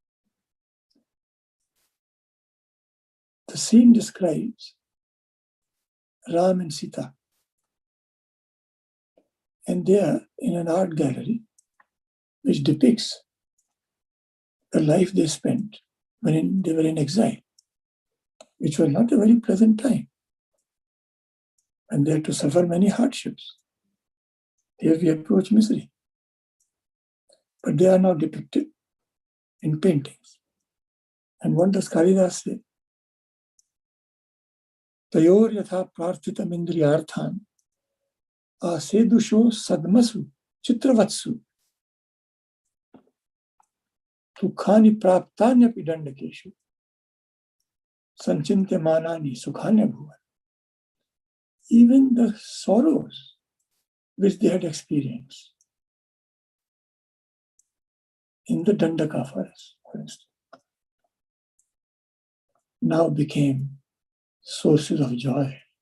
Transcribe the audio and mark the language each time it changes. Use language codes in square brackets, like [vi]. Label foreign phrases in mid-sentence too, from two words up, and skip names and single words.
[en] The scene describes Ram and Sita, and they are in an art gallery which depicts the life they spent when they were in exile. which was not a very pleasant time. And they had to suffer many hardships. Here we approach misery. But they are now depicted in paintings. And what does Kalidas say? [sa] तयोर् यथा प्रार्थितम् इन्द्रियार्थान् असेदुषो सद्मसु चित्रवत्सु सुखानि प्राप्तान्य पिदण्डकेषु सञ्चिन्त्य मानानि सुखान्य भुवन्. [en] Even the sorrows which they had experienced in the Dandaka forest, for instance, now became sources of joy.